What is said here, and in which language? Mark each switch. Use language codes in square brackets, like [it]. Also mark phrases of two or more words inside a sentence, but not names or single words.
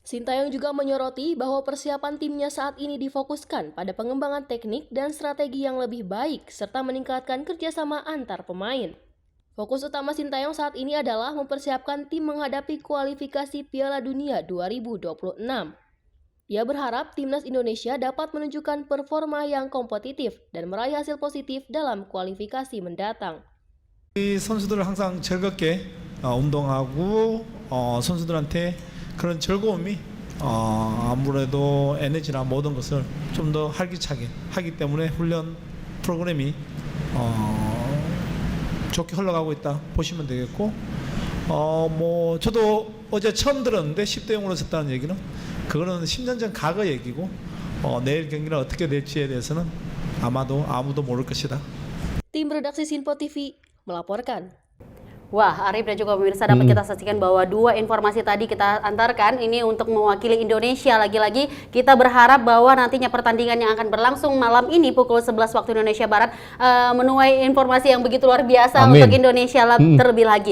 [id] Sintayong juga menyoroti bahwa persiapan timnya saat ini difokuskan pada pengembangan teknik dan strategi yang lebih baik serta meningkatkan kerjasama antar pemain. Fokus utama Sintayong saat ini adalah mempersiapkan tim menghadapi kualifikasi Piala Dunia 2026. Ia berharap timnas Indonesia dapat menunjukkan performa yang kompetitif dan meraih hasil positif dalam kualifikasi mendatang. [ko] 선수들을 항상 즐겁게 운동하고 선수들한테 그런 즐거움이 아무래도 에너지나 모든 것을 좀 더 활기차게 하기 때문에 훈련 프로그램이 좋게 흘러가고 있다 보시면 되겠고 뭐 저도 어제 처음 들었는데 10대 0으로 졌다는 얘기는 그거는 10년 전 과거 얘기고 내일 경기는 어떻게 될지에 대해서는 아마도 아무도 모를 것이다. [id] Tim redaksi Sinpo TV melaporkan. Wah, Arif dan juga pemirsa dapat kita saksikan bahwa dua informasi tadi kita antarkan ini untuk mewakili Indonesia. Lagi-lagi kita berharap bahwa nantinya pertandingan yang akan berlangsung malam ini pukul 11 waktu Indonesia Barat menuai informasi yang begitu luar biasa untuk Indonesia terlebih lagi.